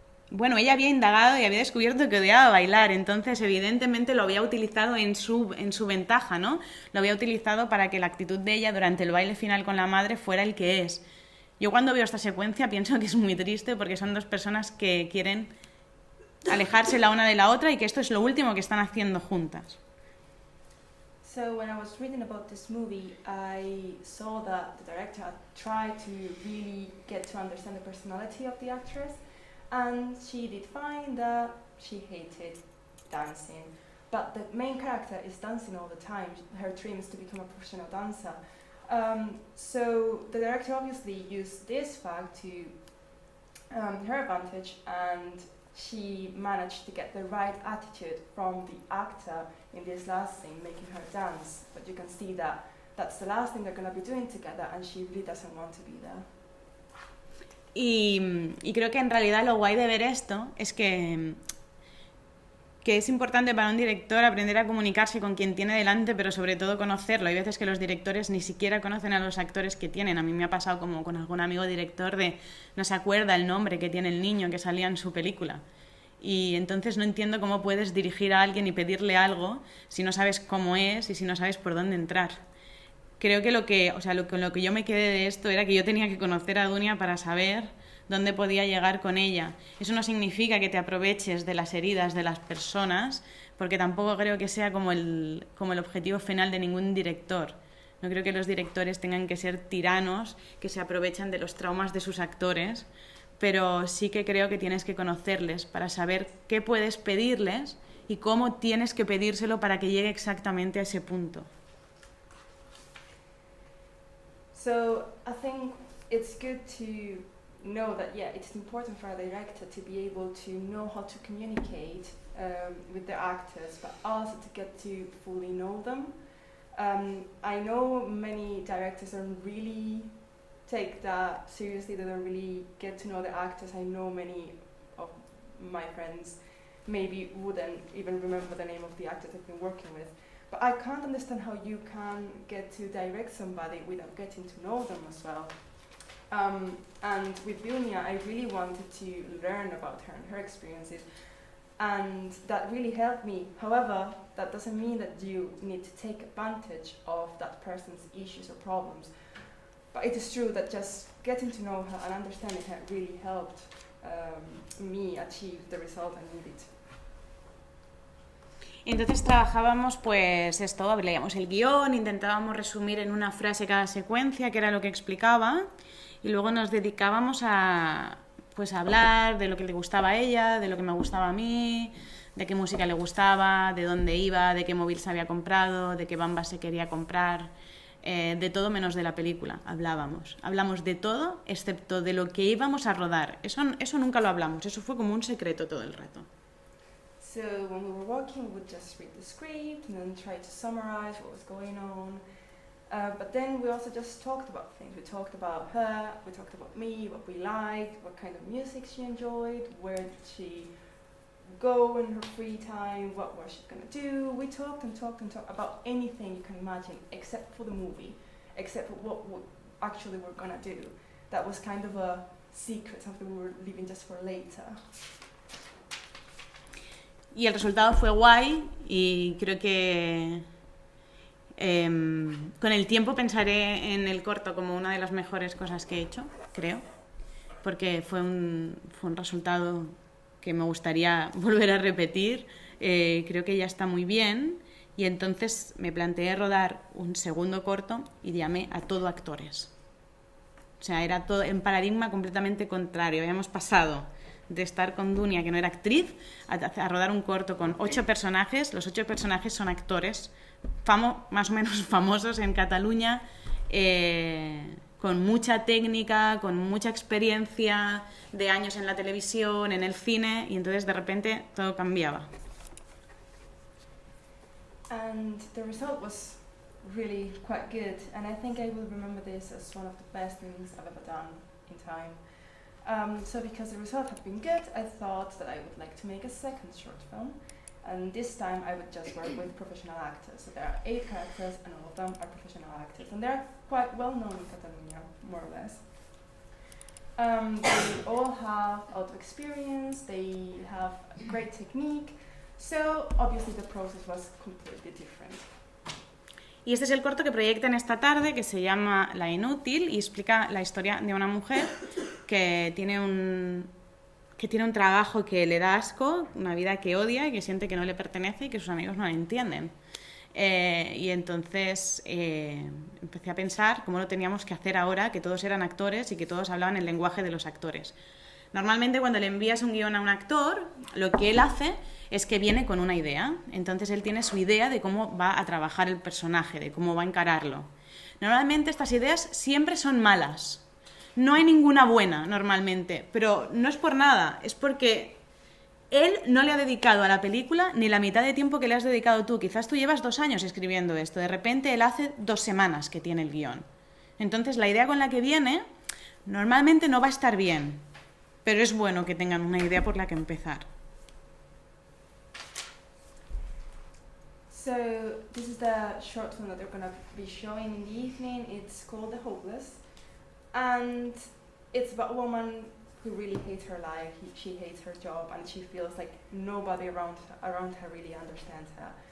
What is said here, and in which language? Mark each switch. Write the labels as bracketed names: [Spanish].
[Spanish] Bueno, ella había indagado y había descubierto que odiaba bailar, entonces evidentemente lo había utilizado en su ventaja, ¿no? Lo había utilizado para que la actitud de ella durante el baile final con la madre fuera el que es. Yo cuando veo esta secuencia pienso que es muy triste, porque son dos personas que quieren alejarse la una de la otra y que esto es lo último que están haciendo juntas. [English] So when I was reading about this movie, I saw that the director had tried to really get to understand the personality of the actress. And she did find that she hated dancing, but the main character is dancing all the time. Her dream is to become a professional dancer. So the director obviously used this fact to her advantage, and she managed to get the right attitude from the actor in this last scene, making her dance. But you can see that that's the last thing they're going to be doing together, and she really doesn't want to be there. [Spanish] Y creo que en realidad lo guay de ver esto es que es importante para un director aprender a comunicarse con quien tiene delante, pero sobre todo conocerlo. Hay veces que los directores ni siquiera conocen a los actores que tienen. A mí me ha pasado como con algún amigo director de no se acuerda el nombre que tiene el niño que salía en su película. Y entonces no entiendo cómo puedes dirigir a alguien y pedirle algo si no sabes cómo es y si no sabes por dónde entrar. Creo que lo que yo me quedé de esto era que yo tenía que conocer a Dunia para saber dónde podía llegar con ella. Eso no significa que te aproveches de las heridas de las personas, porque tampoco creo que sea como el objetivo final de ningún director. No creo que los directores tengan que ser tiranos que se aprovechan de los traumas de sus actores, pero sí que creo que tienes que conocerles para saber qué puedes pedirles y cómo tienes que pedírselo para que llegue exactamente a ese punto. [English] So I think it's good to know that, yeah, it's important for a director to be able to know how to communicate with their actors, but also to get to fully know them. I know many directors don't really take that seriously, they don't really get to know the actors. I know many of my friends maybe wouldn't even remember the name of the actors I've been working with. But I can't understand how you can get to direct somebody without getting to know them as well. And with Vilnia, I really wanted to learn about her and her experiences, and that really helped me. However, that doesn't mean that you need to take advantage of that person's issues or problems. But it is true that just getting to know her and understanding her really helped me achieve the result I needed. [Spanish] Entonces trabajábamos pues esto, leíamos el guión, intentábamos resumir en una frase cada secuencia, que era lo que explicaba, y luego nos dedicábamos a pues a hablar de lo que le gustaba a ella, de lo que me gustaba a mí, de qué música le gustaba, de dónde iba, de qué móvil se había comprado, de qué bamba se quería comprar, de todo menos de la película. Hablamos de todo excepto de lo que íbamos a rodar. Eso nunca lo hablamos, eso fue como un secreto todo el rato. [English] So when we were working, we would just read the script and then try to summarize what was going on. But then we also just talked about things. We talked about her, we talked about me, what we liked, what kind of music she enjoyed, where did she go in her free time, what was she going to do. We talked and talked and talked about anything you can imagine, except for the movie, except for what we actually were going to do. That was kind of a secret, something we were leaving just for later. [Spanish] Y el resultado fue guay y creo que con el tiempo pensaré en el corto como una de las mejores cosas que he hecho, creo, porque fue un resultado que me gustaría volver a repetir. Creo que ya está muy bien y entonces me planteé rodar un segundo corto y llamé a todo actores. O sea, era todo en paradigma completamente contrario. Habíamos pasado de estar con Dunia, que no era actriz, a rodar un corto con 8 personajes. Los 8 personajes son actores más o menos famosos en Cataluña, con mucha técnica, con mucha experiencia de años en la televisión, en el cine, y entonces de repente todo cambiaba. [English] And the result was really quite good, and I think I will remember this as one of the best things I've ever done in time. So because the result had been good, I thought that I would like to make a second short film, and this time I would just work with professional actors. So there are 8 characters and all of them are professional actors, and they're quite well known in Catalonia, more or less. They all have a lot of experience, they have great technique, so obviously the process was completely different. [Spanish] Y este es el corto que proyectan esta tarde, que se llama La Inútil, y explica la historia de una mujer que tiene un trabajo que le da asco, una vida que odia y que siente que no le pertenece y que sus amigos no la entienden. Y entonces empecé a pensar cómo lo teníamos que hacer ahora, que todos eran actores y que todos hablaban el lenguaje de los actores. Normalmente cuando le envías un guión a un actor, lo que él hace es que viene con una idea. Entonces él tiene su idea de cómo va a trabajar el personaje, de cómo va a encararlo. Normalmente estas ideas siempre son malas. No hay ninguna buena normalmente, pero no es por nada, es porque él no le ha dedicado a la película ni la mitad de tiempo que le has dedicado tú. Quizás tú llevas 2 años escribiendo esto, de repente él hace 2 semanas que tiene el guión. Entonces la idea con la que viene normalmente no va a estar bien, pero es bueno que tengan una idea por la que empezar. [English] So this is the short film that they're going to be showing in the evening. It's called The Hopeless, and it's about a woman who really hates her life. She hates her job, and she feels like nobody around her really understands her.